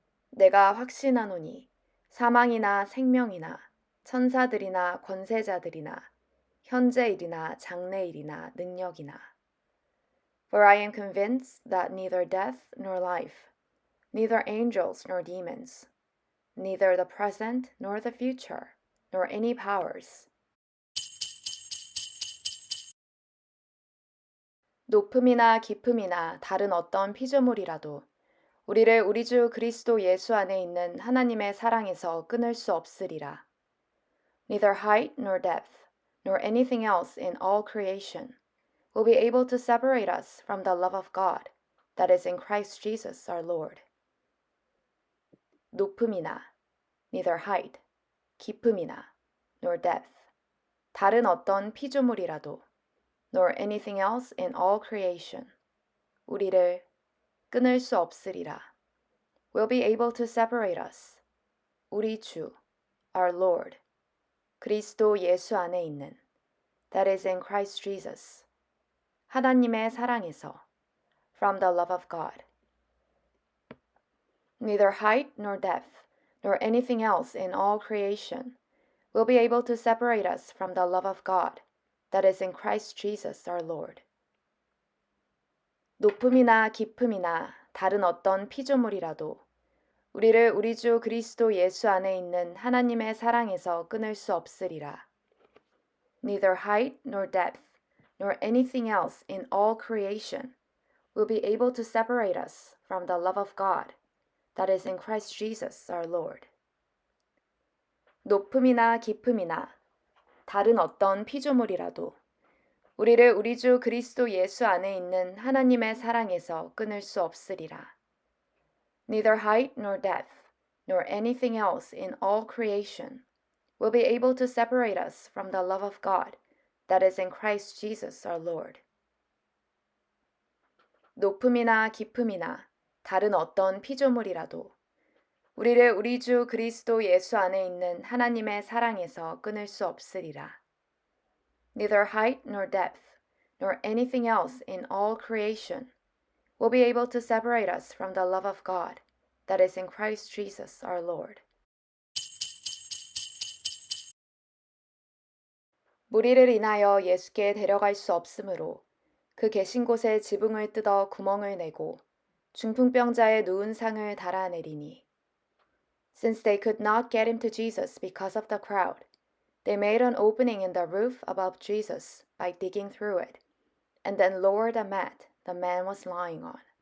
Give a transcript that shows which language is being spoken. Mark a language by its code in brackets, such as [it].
[ko] 내가 확신하노니 사망이나 생명이나 천사들이나 권세자들이나 현재일이나 장래일이나 능력이나 [en] For I am convinced that neither death nor life, neither angels nor demons, neither the present nor the future, nor any powers. [ko] 높음이나 깊음이나 다른 어떤 피조물이라도 우리를 우리 주 그리스도 예수 안에 있는 하나님의 사랑에서 끊을 수 없으리라. [en] Neither height nor depth, nor anything else in all creation will be able to separate us from the love of God that is in Christ Jesus our Lord. [ko] 높음이나, [en] neither height, [ko] 깊음이나, [en] nor depth, [ko] 다른 어떤 피조물이라도, [en] nor anything else in all creation, [ko] 우리를 끊을 수 없으리라. [en] Will be able to separate us, [ko] 우리 주, [en] our Lord, [ko] 그리스도 예수 안에 있는, [en] that is in Christ Jesus, [ko] 하나님의 사랑에서, [en] from the love of God. Neither height nor depth, nor anything else in all creation will be able to separate us from the love of God that is in Christ Jesus our Lord. [ko] 높음이나 깊음이나 다른 어떤 피조물이라도 우리를 우리 주 그리스도 예수 안에 있는 하나님의 사랑에서 끊을 수 없으리라. [en] Neither height nor depth, nor anything else in all creation will be able to separate us from the love of God that is in Christ Jesus our Lord. [ko] 높음이나 깊음이나 다른 어떤 피조물이라도 우리를 우리 주 그리스도 예수 안에 있는 하나님의 사랑에서 끊을 수 없으리라. [en] Neither height nor depth, nor anything else in all creation will be able to separate us from the love of God that is in Christ Jesus our Lord. [ko] 높음이나 깊음이나 다른 어떤 피조물이라도 우리를 우리 주 그리스도 예수 안에 있는 하나님의 사랑에서 끊을 수 없으리라. [en] Neither height nor depth, nor anything else in all creation will be able to separate us from the love of God that is in Christ Jesus our Lord. [ko] 무리를 인하여 예수께 데려갈 수 없으므로 그 계신 곳에 지붕을 뜯어 구멍을 내고 중풍병자의 누운 상을 달아내리니 [en] Since they could not get him to Jesus because of the crowd, they made an opening in the roof above Jesus by digging through it, and then lowered a mat the man was lying on.